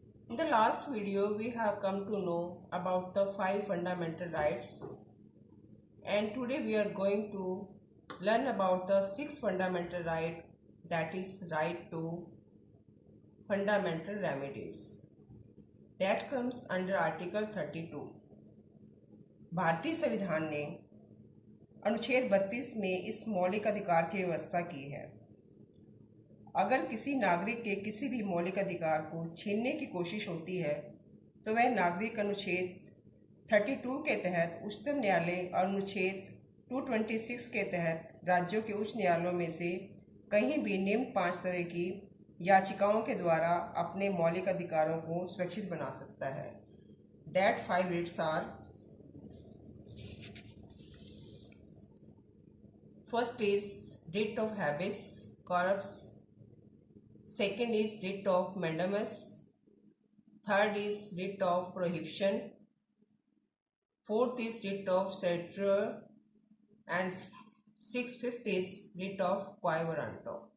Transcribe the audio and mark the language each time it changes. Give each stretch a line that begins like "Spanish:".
English: In the last video, we have come to know about the 5 fundamental rights, and today we are going to learn about the 6th fundamental right, that is right to fundamental remedies. That comes under Article 32.
Hindi: भारतीय संविधान ने अनुच्छेद 32 में इस मौलिक अधिकार की व्यवस्था की है। अगर किसी नागरिक के किसी भी मौलिक अधिकार को छीनने की कोशिश होती है तो वह नागरिक अनुच्छेद 32 के तहत उच्चतम न्यायालय और अनुच्छेद 226 के तहत राज्यों के उच्च न्यायालयों में से कहीं भी निम्न 5 तरह की याचिकाओं के द्वारा अपने मौलिक अधिकारों को सुरक्षित बना सकता है।
English: That 5 writs are: first is writ of habeas corpus, second is writ of mandamus, third is writ of prohibition, fourth is writ of certiorari, and fifth is writ of quo warranto.